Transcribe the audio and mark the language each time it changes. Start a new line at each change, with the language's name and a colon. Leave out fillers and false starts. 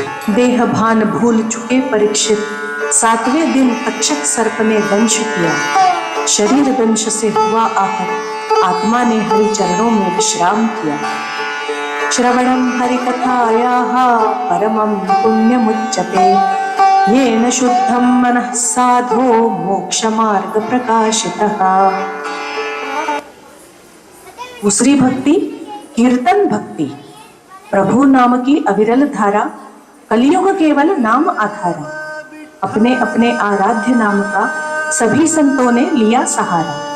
Hindi: देह भान भूल चुके परीक्षित, सातवें दिन तक्षक सर्प ने दंश किया, शरीर दंश से हुआ आहत, आत्मा ने हरि चरणों में विश्राम किया।
Sanskrit: श्रवणं हरि कथायाः परमं पुण्यमुच्यते, येन शुद्धं मनः साधो मोक्ष मार्ग प्रकाशितः।
Hindi: दूसरी भक्ति कीर्तन भक्ति। प्रभु नाम की अविरल धारा, कलियुग केवल नाम आधारा। अपने अपने आराध्य नाम का सभी संतों ने लिया सहारा।